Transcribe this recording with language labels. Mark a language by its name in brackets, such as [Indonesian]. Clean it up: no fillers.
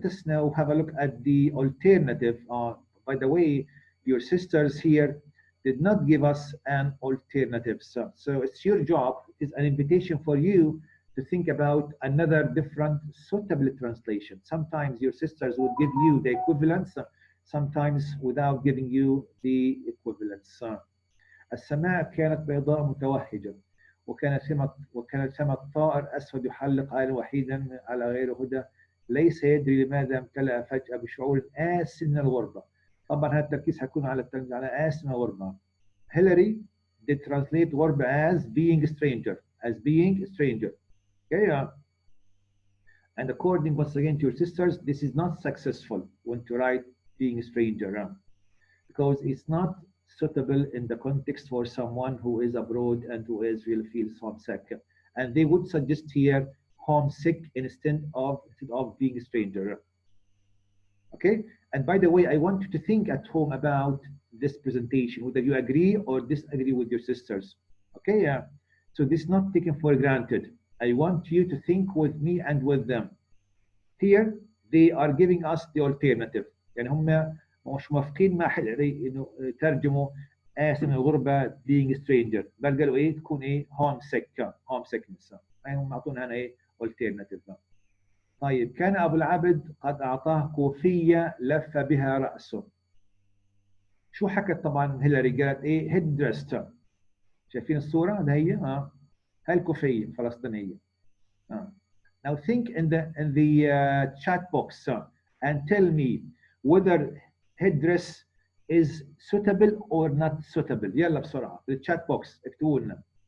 [English] Let us now have a look at the alternative. By the way, your sisters here did not give us an alternative. So it's your job, it's an invitation for you to think about another different suitable translation. Sometimes your sisters would give you the equivalence, sometimes without giving you the equivalence. [Arabic] السماء كانت بيضاء متوهجة وكانت ثمة طائر أسود يحلق عائلا وحيدا على غير هدى ليس يدري لماذا امتلأ فجأة بشعور آس من الغربة. طبعا هذا التركيز هيكون على التركيز على آس من الغربة. [English] Hillary did translate غربة as being a stranger, as being a stranger. Okay, and according once again to your sisters, this is not successful when to write being a stranger. Because it's not suitable in the context for someone who is abroad and who is really feels homesick. And they would suggest here homesick instead of being a stranger. Okay. And by the way, I want you to think at home about this presentation, whether you agree or disagree with your sisters. Okay. So this is not taken for granted. I want you to think with me and with them. Here they are giving us the alternative. [Arabic] يعني هم مش موافقين مع حلري انه ترجموا آسف من الغربة [English] being stranger، [Arabic] بل قالوا ايه تكون ايه [English] home sickness. [Arabic] يعني هم اعطونا هنا ايه alternative. طيب كان ابو العبد قد اعطاه كوفية لف بها رأسه. شو حكت طبعا هيلاري؟ قالت ايه [English] head dressed. [Arabic] شايفين الصورة؟ ده هي هاي الكوفية الفلسطينية. [English] Now think in the chat box and tell me whether headdress is suitable or not suitable. [Arabic] يلا بسرعة في الchat box اكتبوا لنا.